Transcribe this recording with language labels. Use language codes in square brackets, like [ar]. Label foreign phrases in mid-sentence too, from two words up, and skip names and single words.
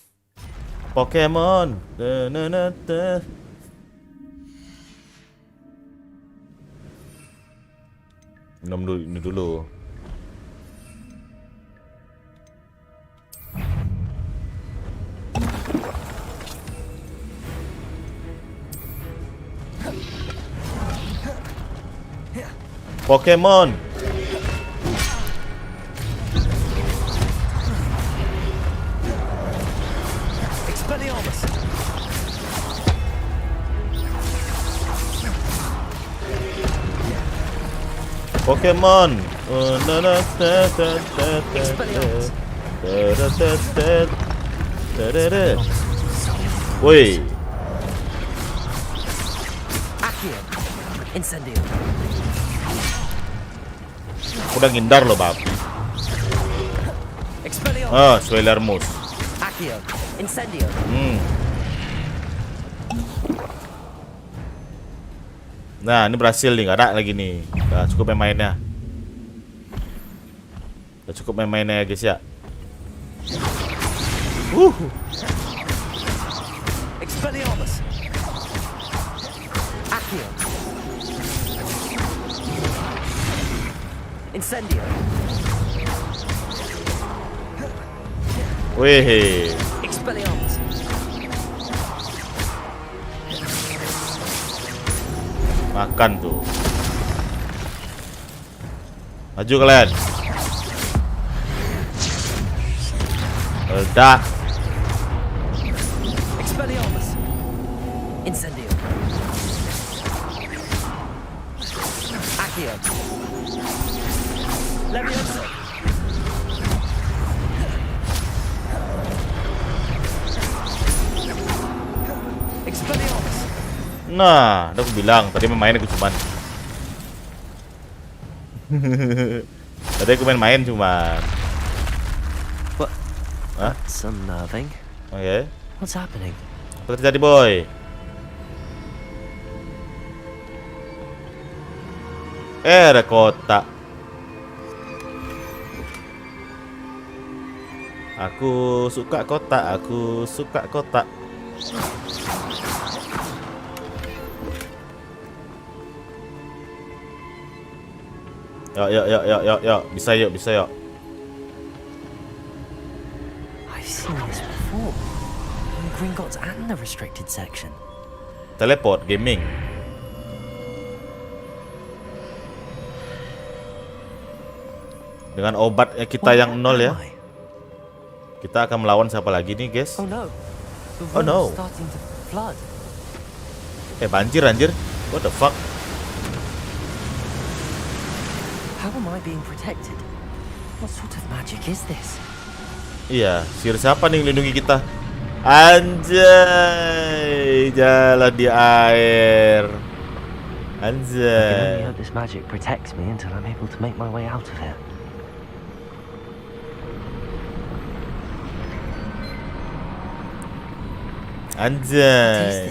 [id] Pokemon. Minum dulu, ini dulu. Pokemon. Expelliarmus. Pokemon. Woi. Accio. Incendio. Udah ngindar loh, Bab. Expelliarmus. Spoilermus. Accio. Incendio. Nah, ini berhasil nih, nggak ada lagi nih. Udah cukup main-mainnya. Ya guys ya. Expelliarmus. Accio. Incendio. Wih. Expelliarmus. Makan tuh. Maju kalian. Meledak. Expelliarmus. Incendio. Accio. Leviosa. Expelliarmus. Nah, udah aku bilang tadi main aku cuman. Tadi aku main cuman. [en] What? Hah? That's unnerving. Oke. What's happening? [id] Apa terjadi, boy? Ada kotak. Aku suka kotak, aku suka kotak. Yuk. Bisa yuk. [en] I've seen this before. In Gringotts and the restricted section. Teleport gaming. [id] Dengan obat kita yang 0 ya. Kita akan melawan siapa lagi nih, guys? [en] Oh no. Oh no. Starting to flood. [id] Banjir anjir. [en] What the fuck? How am I being protected? What sort of magic is this? [id] Iya, siapa nih yang lindungi kita? Anjay, jalan di air. [en] I can only [id] Anjay. [en] hope this magic protects me until I'm able to make my way out of here. What is [id] Anjay.